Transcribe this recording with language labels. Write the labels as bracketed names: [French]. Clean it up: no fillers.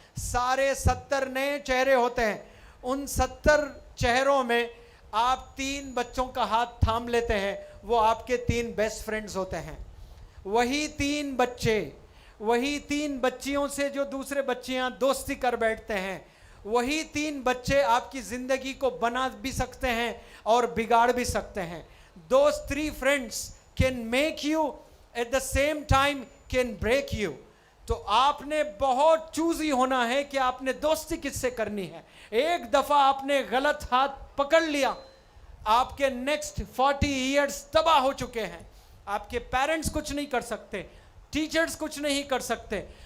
[Hindi] सारे 70 नए चेहरे होते हैं। उन 70 चेहरों में आप 3 बच्चों का हाथ थाम लेते हैं, वो आपके 3 बेस्ट फ्रेंड्स होते हैं। वही 3 बच्चे, वही 3 बच्चियों से जो दूसरे बच्चियां दोस्ती कर बैठते हैं, वही 3 बच्चे आपकी ज़िंदगी को बना भी सकते हैं और बिगाड़ भी सकते हैं। [English] Those 3 friends can make you, at the same time can break you. [Hindi] तो आपने बहुत चूजी होना है कि आपने दोस्ती किससे करनी है। एक दफ़ा आपने गलत हाथ पकड़ लिया, आपके नेक्स्ट 40 इयर्स तबाह हो चुके हैं। आपके पेरेंट्स कुछ नहीं कर सकते, टीचर्स कुछ नहीं कर सकते।